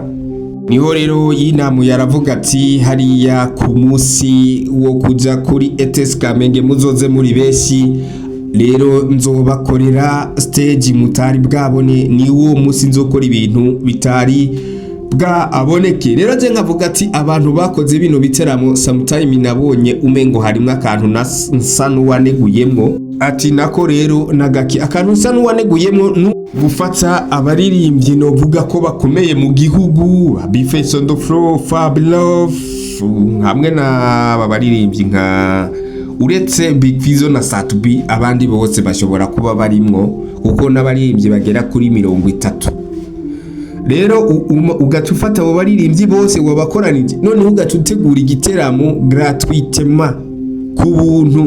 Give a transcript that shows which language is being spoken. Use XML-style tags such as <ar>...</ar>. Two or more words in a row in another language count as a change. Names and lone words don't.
<rn>Niho rero yinamu yaravuga ati hariya ku musi wo kuja kuri ETS Kamenge muzoze muri beshi, rero nzobakorera stage mutari bwabone, ni wo musi nzokora ibintu bitari bwa aboneke. Rero je nkavuga ati abantu bakoze bino biteramo sometime nabonye umengo harimo akantu nsa n'uwaneguyemo, ati nako rero nagaki akantu nsa n'uwaneguyemo gufata abaririmbyi no vuga ko bakomeye mu gihugu,</rn> <en>Bface on the floor,</en> <rn>Fablove hamwe na babaririmbyi nka uretse Big Fizzo na Satubi abandi bose bashobora kuba barimwo kuko n'abaririmbyi bagera kuri 30. rero ugaca ufata abo baririmbyi bose wabakoranije noneho ugaca utegura igiteramo gratuitement ku buntu.</rn>